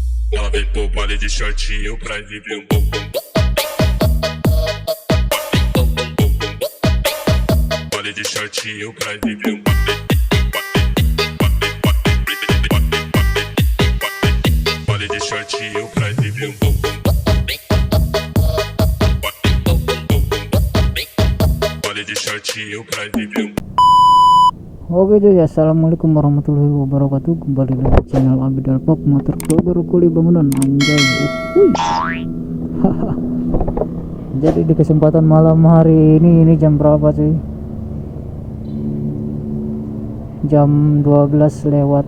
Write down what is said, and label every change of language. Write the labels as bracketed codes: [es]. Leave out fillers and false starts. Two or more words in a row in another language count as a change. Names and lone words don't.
[pt] Ela vem pro baile de shortinho pra exibir um bumbum. Baile de shortinho pra exibir um baile de shortinho pra exibir um bumbum. Baile de shortinho pra exibir um. [id] Oke cuy, [ar] السلام عليكم ورحمة الله وبركاته. [id] Kembali lagi di channel Abidal Pop Motor baru kuli bangunan anjay. Jadi di kesempatan malam hari ini jam berapa cuy? Jam 12 lewat.